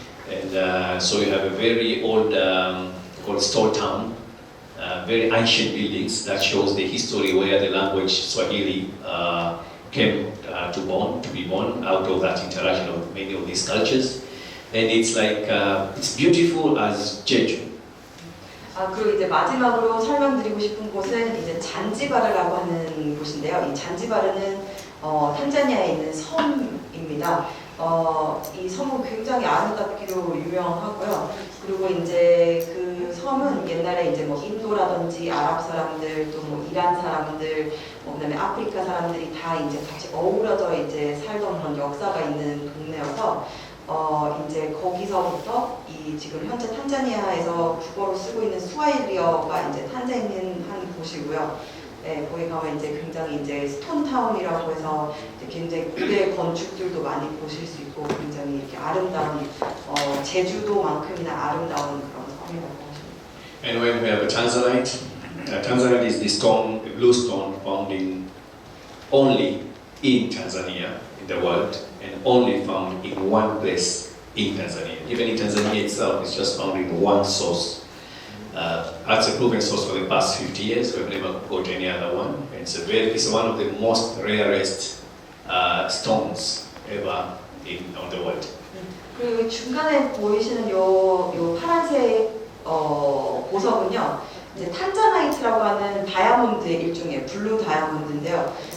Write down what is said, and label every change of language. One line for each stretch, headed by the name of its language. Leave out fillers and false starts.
English: And so you have a very old, called Stone Town, very ancient buildings that shows the history where the language Swahili came to be born out of that interaction of many of these cultures. And it's like, it's beautiful as Jeju.
Korean: 그리고 이제 마지막으로 설명드리고 싶은 곳은 이제 잔지바르라고 하는 곳인데요. 이 잔지바르는 탄자니아에 있는 섬입니다. 이 섬은 굉장히 아름답기로 유명하고요. 그리고 이제 그 섬은 옛날에 이제 뭐 인도라든지 아랍 사람들 또 뭐 이란 사람들 그다음에 아프리카 사람들이 다 이제 같이 어우러져 이제 살던 그런 역사가 있는 동네여서 이제 거기서부터 이 지금 현재 탄자니아에서 국어로 쓰고 있는 스와힐리어가 이제 탄생한 곳이고요. 네, 거기 가면 이제 굉장히 이제 스톤타운이라고 해서 이제 굉장히 고대 건축들도 많이 보실 수 있고 굉장히 이렇게 아름다운 제주도만큼이나 아름다운 그런 섬이라고 하십니다.
English: And when we have a Tanzanite, Tanzanite is the stone, the blue stone found only in Tanzania in the world, and only found in one place in Tanzania. Even in Tanzania itself, it's just found in one source. That's a proven source for the past 50 years. We've never got any other one. It's one of the most rarest stones ever on the world.
Korean: 그리고 중간에 보이시는 요 파란색 보석은요, 이제 탄자나이트라고 하는 다이아몬드의 일종의 블루 다이아몬드인데요.